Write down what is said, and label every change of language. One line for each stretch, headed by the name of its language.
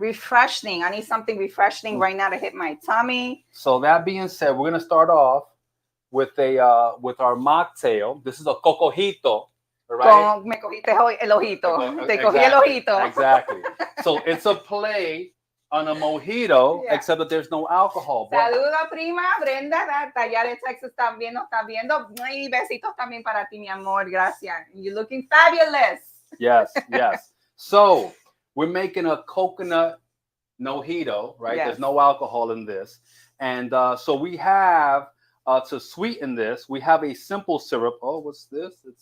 English: refreshing. I need something refreshing right now to hit my tummy. So that being said, we're going to start off with our mocktail. This is a cocojito. Right?
Spanish: Me cogiste el ojito. Te cogí el ojito.
English: Exactly. So it's a play on a mojito, except that there's no alcohol.
Spanish: Saludos, prima Brenda, allá de Texas también nos está viendo. Y besitos también para ti, mi amor. Gracias.
English: You're looking fabulous. Yes. So we're making a coconut mojito, right? There's no alcohol in this. And so we have, to sweeten this, we have a simple syrup. Oh, what's this?